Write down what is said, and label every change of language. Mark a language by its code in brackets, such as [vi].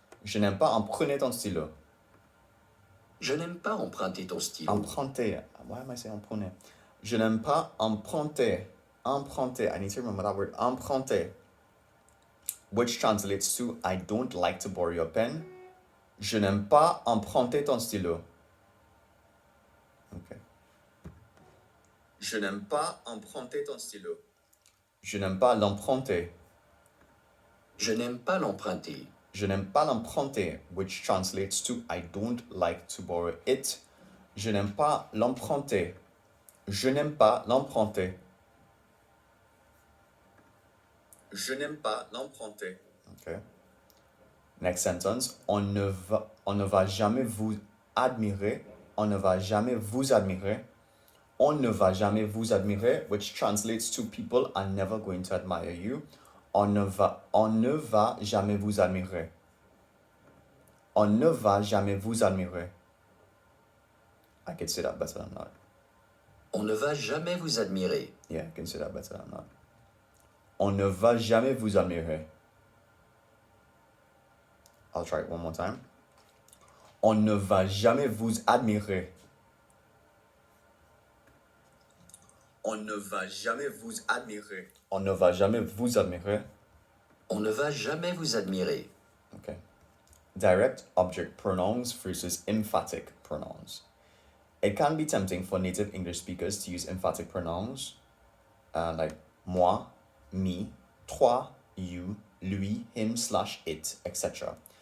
[fr] Je n'aime pas emprunter ton stylo. Je n'aime pas emprunter ton stylo. Emprunter. [en] Why am I saying emprunter? [fr] Je n'aime pas emprunter. [en] Emprunter. I need to remember that word. Emprunter. Which translates to I don't like to borrow your pen. [fr] Je n'aime pas emprunter ton stylo. [en] Okay. [fr] Je n'aime pas emprunter ton stylo. Je n'aime pas l'emprunter. Je n'aime pas l'emprunter. Je n'aime pas l'emprunter, [en] which translates to I don't like to borrow it. [fr] Je n'aime pas l'emprunter. Je n'aime pas l'emprunter. Je n'aime pas l'emprunter. [en] Okay. Next sentence. [fr] On ne va jamais vous admirer. On ne va jamais vous admirer. On ne va jamais vous admirer, [en] which translates to people are never going to admire you. [fr] On ne va jamais vous admirer. On ne va jamais vous admirer. [en] I could say that better than that. [fr] On ne va jamais vous admirer. [en] Yeah, I can say that better than that. [fr] On ne va jamais vous admirer. [en] I'll try it one more time. [fr] On ne va jamais vous admirer. On ne va jamais vous admirer. On ne va jamais vous admirer. On ne va jamais vous admirer. [en] Okay. Direct object pronouns versus emphatic pronouns. It can be tempting for native English speakers to use emphatic pronouns like moi, me, toi, you, lui, him, slash, it, etc.